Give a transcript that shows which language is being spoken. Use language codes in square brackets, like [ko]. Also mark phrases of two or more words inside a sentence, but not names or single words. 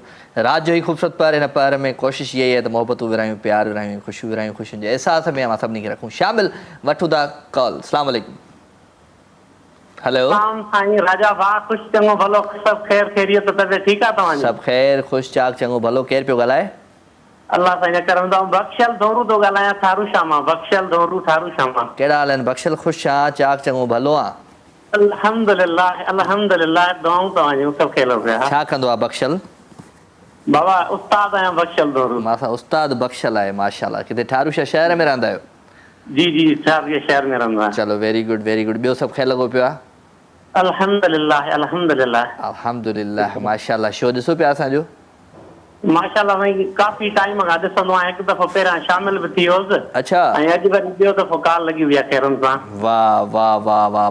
[sd] रात जो ही खूबसूरत पहर, हिन पहर में कोशिश इहा ई आहे त मोहबतूं विरायूं, प्यार विरायूं, ख़ुशियूं विरायूं, ख़ुशियुनि जे अहसास में अवां सभिनी खे रखूं शामिल। वठूं था कॉल। [ar] السلام عليكم. [sd] हेलो साईं राजा भाउ, ख़ुशि चङो भलो, सभु ख़ैर ख़ैरियत, तबियत ठीकु आहे तव्हांजी? सभु ख़ैर, ख़ुशि चाक, चङो भलो। केरु पियो ॻाल्हाए? अल्लाह साईं जा करम अथव। बख़्शियल दोरू थो ॻाल्हायां, थारू शामा। बख़्शियल दोरू, थारू शामा। कहिड़ा हाल आहिनि? बख़्शियल ख़ुशि आहियां, चाक चङो भलो आहे। [ar] الحمد لله، الحمد لله, [sd] दुआऊं तव्हांजूं, सभु खेल पिया। छा कंदो आहे बख़्शियल? बाबा उस्ताद आहियां बख़्शियल दोरू। मां उस्ताद बख़्शियल आहे, माशाल्लाह। किथे ठारूशा शहर में रहंदा आहियो? जी जी, शहर में रहंदो आहियां। चलो, [en] very good very good. [sd] ॿियो सभु ख़ैर लॻो पियो आहे? [ar] الحمد لله الحمد لله الحمد لله، ما شاء الله. [sd] शो ॾिसो पिया असांजो? माशाल्लाह साईं, काफ़ी टाइम खां ॾिसंदो आहियां। हिकु दफ़ो पहिरियां शामिल बि थी वियोसि। अच्छा। ऐं अॼु वरी ॿियो दफ़ो कॉल लॻी वई आहे खैरुनि सां। वाह वाह वाह वाह।